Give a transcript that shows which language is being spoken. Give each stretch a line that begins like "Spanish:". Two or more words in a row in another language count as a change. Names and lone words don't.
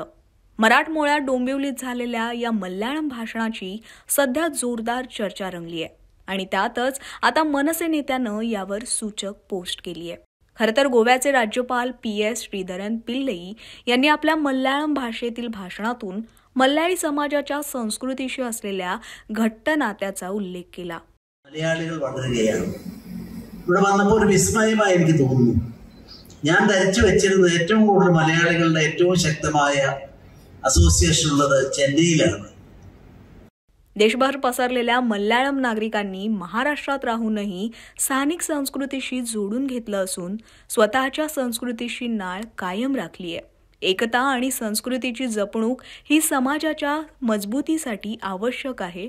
Marathi: मराठमोळ्या डोंबिवलीत झालेल्या या मल्याळम भाषणाची सध्या जोरदार चर्चा रंगली आहे आणि त्यातच आता मनसे नेत्यानं यावर सूचक पोस्ट केली आहे. खरं तर गोव्याचे राज्यपाल PS श्रीधरन पिल्लई यांनी आपल्या मल्याळम भाषेतील भाषणातून मल्याळी समाजाच्या संस्कृतीशी असलेल्या घट्ट नात्याचा उल्लेख केला.
Malayalam: മലയാളികൾ വളരുകയാണ്. ഇവിടെ വന്നപ്പോൾ ഒരു വിസ്മയമായി എനിക്ക് തോന്നുന്നു. ഞാൻ ധരിച്ചു വെച്ചിരുന്ന ഏറ്റവും കൂടുതൽ മലയാളികളുടെ ഏറ്റവും ശക്തമായ असोसिएशन ഉള്ളത് ചെന്നൈയിലാണ്.
Marathi: देशभर पसरलेल्या मल्याळम नागरिकांनी महाराष्ट्रात राहूनही स्थानिक संस्कृतीशी जोडून घेतलं असून स्वतःच्या संस्कृतीशी नाळ कायम राखली आहे. एकता आणि संस्कृतीची जपणूक ही समाजाच्या मजबूतीसाठी आवश्यक आहे.